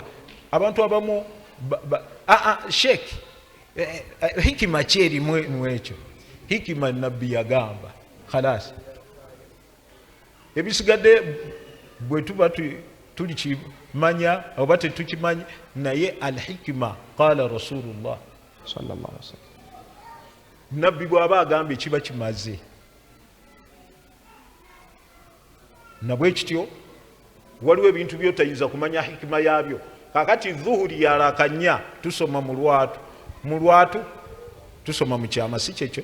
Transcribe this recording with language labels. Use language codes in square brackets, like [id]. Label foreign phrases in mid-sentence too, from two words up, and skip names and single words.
[lg] Abantu abamu sheek hikima kyerimu ekyo, hikima nabbi yagamba khalas, ebisigadde bwe tuba tulikimanya oba tetukimanyi, naye [ar] الحكمة قال رسول الله صلى الله عليه وسلم, [lg] nabbi bw'aba agamba ekiba kimaze. Nabwe kityo waliwo ebintu byotayinza kumanya hikima yabyo. Kakati dhuhuri yarakanya tusoma mu lwatu tusoma mu kyama, si kyekyo.